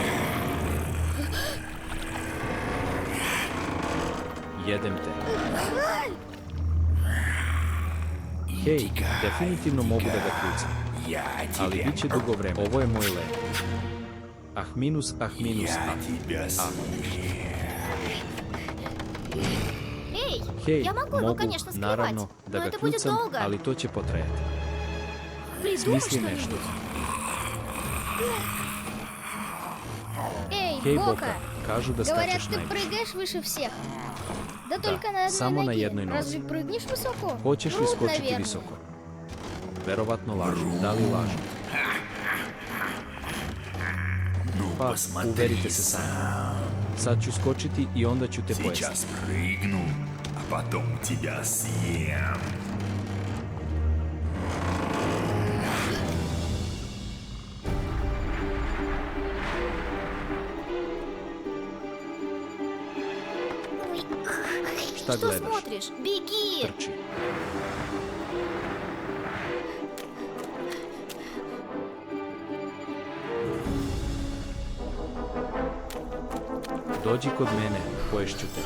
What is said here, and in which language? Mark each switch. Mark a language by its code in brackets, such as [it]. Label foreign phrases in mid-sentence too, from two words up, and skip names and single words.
[sr] Jedem te. Hej, definitivno mogu da ga kljucam. Ali bit će dugo vreme. Ovo je moj let. Ah minus A. A. [ru] Эй, [sr] Hej, [ru] я могу его, [sr] mogu, [ru] конечно, скрывать, [sr] naravno, da [ru] но [sr] ga [ru] это будет [sr] kljucam, [ru] долго. [sr] ali to će potrajati. [ru] Придумай [sr] Smisli [ru] что-нибудь. [sr] nešto. [ru] Эй, [sr] Hej, [ru] Бока, [sr] Boka, kažu da [ru] говорят, [sr] skačeš [ru] ты [sr] najviše. [ru] прыгаешь выше всех. Да Да, только на одной [sr] само на [ru] ноге. [sr] jednoj nozi. [ru] Разве прыгнешь высоко? [sr] Hoćeš li [ru] Врут, [sr] skočiti [ru] наверное. [sr] visoko? Verovatno lažu. Da li lažu? Pa, uverite se sami. Sad ću skočiti i onda ću te pojesti. [ru] Сейчас прыгну, а потом тебя съем. [sr] Šta [ru] Что [sr] gledaš? [ru] смотришь? Беги! [sr] Trči. Dođi kod mene, poješću te.